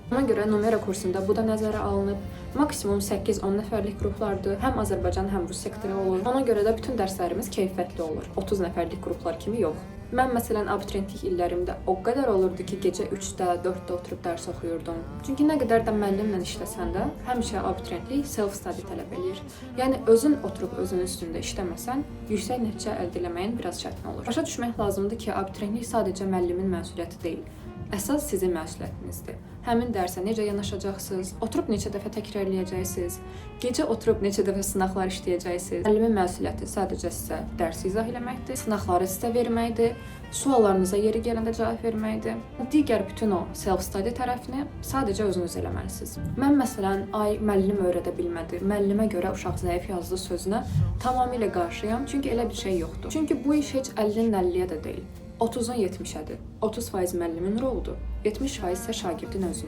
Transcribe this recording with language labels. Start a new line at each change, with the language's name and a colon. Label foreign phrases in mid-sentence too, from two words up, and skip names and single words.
Azerbaijani: Ona görə Numera kursunda bu da nəzərə alınıb. Maksimum 8-10 nəfərlik qruplardır. Həm Azərbaycan, həm Rus sektoru olur. Ona görə də bütün dərslərimiz keyfiyyətli olur. 30 nəfərlik qruplar kimi yox. Mən məsələn abituriyentlik illərimdə o qədər olurdu ki, gecə 3-də, 4-də oturub dərs oxuyurdum. Çünki nə qədər də müəllimlə işləsən də, həmişə abituriyentlik self-study tələb eləyir. Yəni özün oturub özünün üstündə işləməsən, yüksək nəticə əldə etməyin biraz çətin olur. Başa düşmək lazımdır ki, abituriyentlik sadəcə müəllimin məsuliyyəti deyil. Əsas sizin məsuliyyətinizdir. Həmin dərsə necə yanaşacaqsınız, oturub neçə dəfə təkrarlayacaqsınız, gecə oturub neçə dəfə sınaqlar işləyəcəksiniz. Müəllimin məsuliyyəti sadəcə sizə dərsi izah eləməkdir, sınaqları sizə verməkdir, suallarınıza yeri gələndə cavab verməkdir. Digər bütün o self-study tərəfini sadəcə özünüz eləməlisiniz. Mən məsələn, müəllim öyrədə bilmədi, müəllimə görə uşaq zəif yazdı sözünə tamamilə qarşıyam, çünki elə bir şey yoxdur. Çünki bu iş heç 50-nin 50-yə də deyil. 30-un 70-ədir. 30% müəllimin roludur, 70% isə şagirdin özünün.